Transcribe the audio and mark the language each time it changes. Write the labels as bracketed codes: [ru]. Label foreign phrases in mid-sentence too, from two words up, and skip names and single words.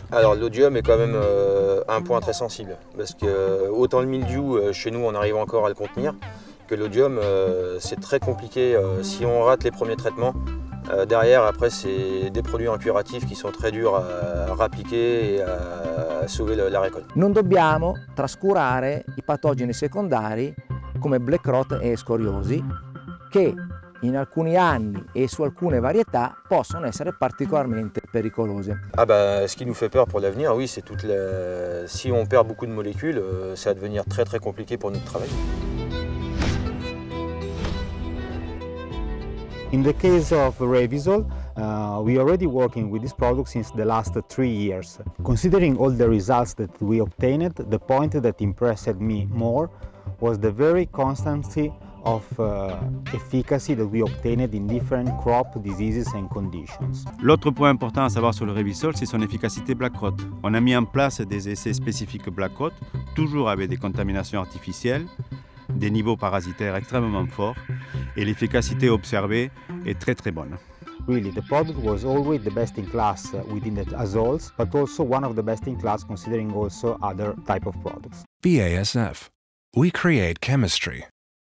[fr] Alors l'oïdium est quand même un point très sensible parce que autant le mildiou chez nous on arrive encore à le contenir que l'oïdium c'est très compliqué si on rate les premiers traitements. Derrière après c'est des produits curatifs qui sont très durs à appliquer et à sauver la récolte. [it] Non dobbiamo trascurare i patogeni secondari come [en] black rot [it] e scoriosi che in alcuni anni et su alcune varietà possono essere particolarmente pericolose. [fr] Ah bah, ce qui nous fait peur pour l'avenir, oui, c'est si on perd beaucoup de molécules, ça va devenir très très compliqué pour notre travail. [en] In the case of Revysol, we are already working with this product since the last 3 years. Considering all the results that we obtained, the point that impressed me more was the very constancy of efficacy that we obtained in different crop diseases and conditions. [fr] L'autre point important à savoir sur le Revysol, c'est son efficacité [en] black rot. [fr] On a mis en place des essais spécifiques [en] black rot, [fr] toujours avec des contaminations artificielles, des niveaux parasitaires extrêmement forts, et l'efficacité observée est très très bonne. [en] Really, the product was always the best in class within the azoles, but also one of the best in class considering also other type of products. BASF. We create chemistry.